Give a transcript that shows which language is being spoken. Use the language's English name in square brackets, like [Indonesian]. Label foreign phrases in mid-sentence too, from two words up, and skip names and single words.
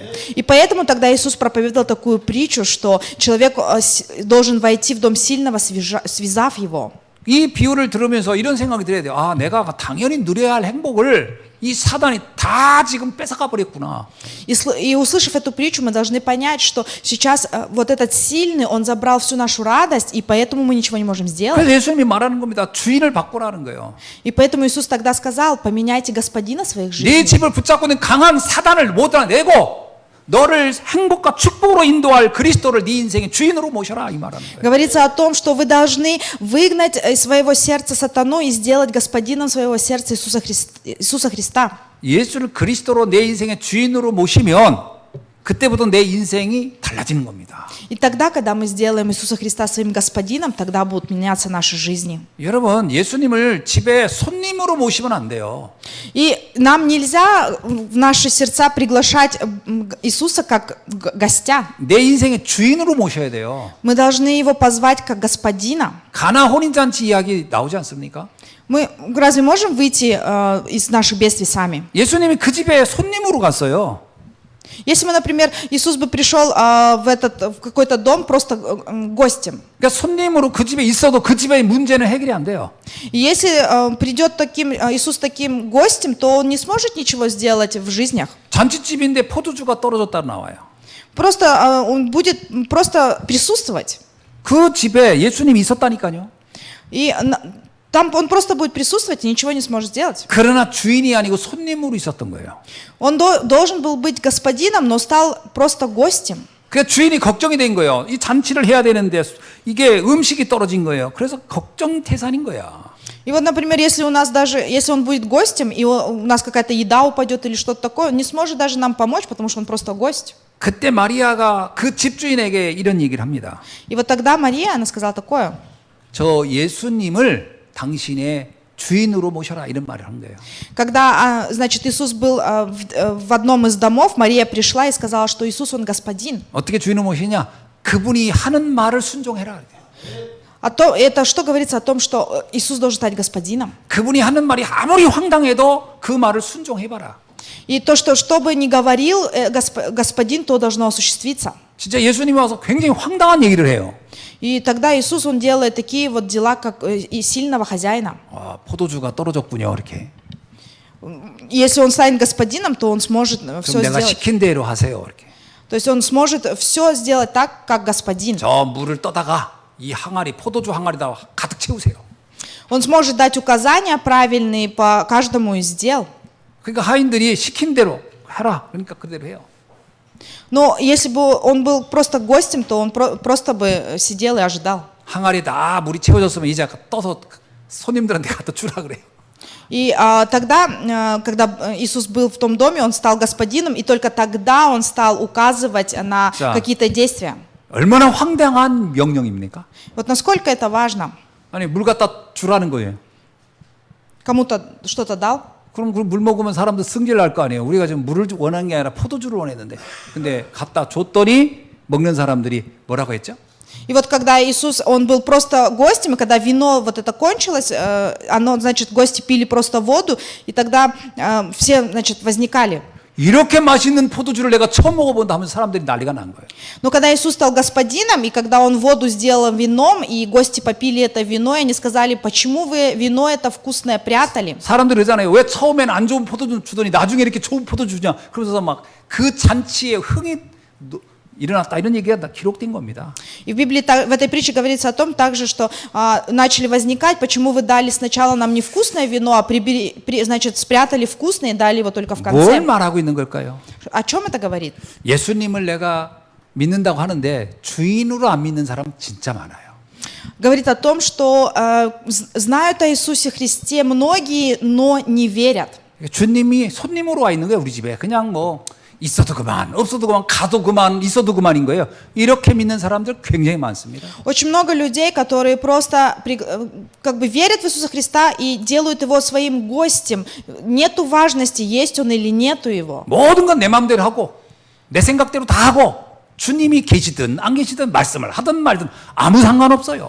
[Russian] И поэтому тогда Иисус проповедовал такую притчу, что человек должен войти в дом сильного, связав его. [Korean] 이 비유를 들으면서 이런 생각이 들어야 돼요. 아, 내가 당연히 누려야 할 행복을 이 사단이 다 지금 뺏어가 버렸구나. [Russian] И услышав эту притчу, мы должны понять, что сейчас вот этот сильный, он забрал всю нашу радость, и поэтому мы ничего не можем сделать. [Korean] 그래서 예수님이 말하는 겁니다. 주인을 바꾸라는 거예요. [Russian] И поэтому Иисус тогда сказал: поменяйте господина своих [Korean] 네 [Russian] жизней. [Korean] 집을 붙잡고 있는 강한 사단을 몰아내고 너를 행복과 축복으로 인도할 그리스도를 네 인생의 주인으로 모셔라 이 말하는 거예요. [Russian] Говорится о том, что вы должны выгнать из своего сердца сатану и сделать господином своего сердца Иисуса Христа. [Korean] 예수를 그리스도로 내 인생의 주인으로 모시면 그때부터 내 인생이 달라지는 겁니다. [Russian] И тогда, когда мы сделаем Иисуса Христа своим господином, тогда будут меняться наши жизни. [Korean] 여러분, 예수님을 집에 손님으로 모시면 안 돼요. [Russian] И нам нельзя в наши сердца приглашать Иисуса как гостя. [Korean] 내 인생의 주인으로 모셔야 돼요. [Russian] Мы должны его позвать как господина. [Korean] 가나 혼인잔치 이야기 나오지 않습니까? [Russian] Мы разве можем выйти из наших бедствий сами? [Korean] 예수님이 그 집에 손님으로 갔어요. [Russian] Если бы, например, Иисус бы пришел в какой-то дом просто гостем. [Korean] 그러니까 손님으로 그 집에 있어도 그 집의 문제는 해결이 안 돼요. [Russian] И если придет Иисус таким гостем, то он не сможет ничего сделать в жизнях. [Korean] 잔치집인데 포도주가 떨어졌다 나와요. [Russian] Просто он будет просто присутствовать. [Korean] 그 집에 예수님이 있었다니까요. [Russian] И там он просто будет присутствовать и ничего не сможет сделать. [Korean] 그러나 주인이 아니고 손님으로 있었던 거예요. [Russian] Он должен был быть господином, но стал просто гостем. [Korean] 그 주인이 걱정이 된 거예요. 이 잔치를 해야 되는데 이게 음식이 떨어진 거예요. 그래서 걱정태산인 거야. [Russian] И вот, например, если он будет гостем, и у нас какая-то еда упадет или что-то такое, он не сможет даже нам помочь, потому что он просто гость. [Korean] 그때 마리아가 그 집주인에게 이런 얘기를 합니다. [Russian] И вот тогда Мария, она сказала такое: [Korean] 저 예수님을 당신의 주인으로 모셔라 이런 말을 한 거예요. [Russian] Когда, значит, Иисус был в одном из домов, Мария пришла и сказала, что Иисус, он господин. [Korean] 어떻게 주인을 모시냐? 그분이 하는 말을 순종해라. [Russian] Это что говорится о том, что Иисус должен стать господином? [Korean] 그분이 하는 말이 아무리 황당해도 그 말을 순종해봐라. [Russian] И то, что бы ни говорил господин, то должно осуществиться. [Korean] 진짜 예수님이 와서 굉장히 황당한 얘기를 해요. [Russian] И тогда Иисус, он делает такие вот дела, как и сильного хозяина. [Korean] 아, 포도주가 떨어졌군요, 이렇게. [Russian] Если он станет господином, то он сможет все [Korean] 그럼 내가 [Russian] сделать. [Korean] 시킨 대로 하세요, 이렇게. [Russian] То есть он сможет все сделать так, как господин. [Korean] 저 물을 떠다가 이 항아리, 포도주 항아리다 가득 채우세요. [Russian] Он сможет дать указания правильные по каждому из дел. [Korean] 그러니까 하인들이 시킨 대로 해라. 그러니까 그대로 해요. [Russian] Но если бы он был просто гостем, то он просто бы сидел и ожидал. [Korean] 항아리 다 물이 채워졌으면 이제 떠서 손님들한테 갖다 주라 그래요. [Russian] И тогда, когда Иисус был в том доме, он стал господином, и только тогда он стал указывать на какие-то действия. [Korean] 얼마나 황당한 명령입니까? [Russian] Вот насколько это важно. [Korean] 아니 물 갖다 주라는 거예요. [Russian] Кому-то что-то дал, [Korean] 그럼 그 물 먹으면 사람들 승질 날 거 아니에요. 우리가 지금 물을 원하는 게 아니라 포도주를 원했는데, 근데 갖다 줬더니 먹는 사람들이 뭐라고 했죠? [Russian] и вот когда Иисус, он был просто гостем, и когда вино вот это кончилось, оно, значит, гости пили просто воду, и тогда все, значит, возникали. [Korean] 이렇게 맛있는 포도주를 내가 처음 먹어본다 하면서 사람들이 난리가 난 거예요. [Russian] Но когда Иисус стал господином, и когда он воду сделал вином, и гости попили это вино, и они сказали, почему вы вино это вкусное прятали? [Korean] 사람들이 그러잖아요. 왜 처음엔 안 좋은 포도주 주더니 나중에 이렇게 좋은 포도주 주냐. 그러면서 막 그 잔치에 흥이 일어났다 이런 얘기가 다 기록된 겁니다. [Russian] И в Библии, в этой притче говорится о том также, что начали возникать, почему вы дали сначала нам невкусное вино, а значит, спрятали вкусное и дали его только в [Korean] 뭘 [Russian] конце. [Korean] 말하고 있는 걸까요? [Russian] О чем это говорит? [Korean] 예수님을 내가 믿는다고 하는데 주인으로 안 믿는 사람 진짜 많아요. [Russian] Говорит о том, что знают о Иисусе Христе многие, но не верят. [Korean] 주님이 손님으로 와 있는 거예요, 우리 집에. 그냥 뭐 있어도 그만, 없어도 그만, 가도 그만, 있어도 그만인 거예요. 이렇게 믿는 사람들 굉장히 많습니다. [Russian] Очень много людей, которые просто как бы верят в Иисуса Христа и делают его своим гостем. Нету важности, есть он или нету его. [Korean] 모든 건 내 마음대로 하고 내 생각대로 다 하고 주님이 계시든 안 계시든 말씀을 하든 말든 아무 상관없어요.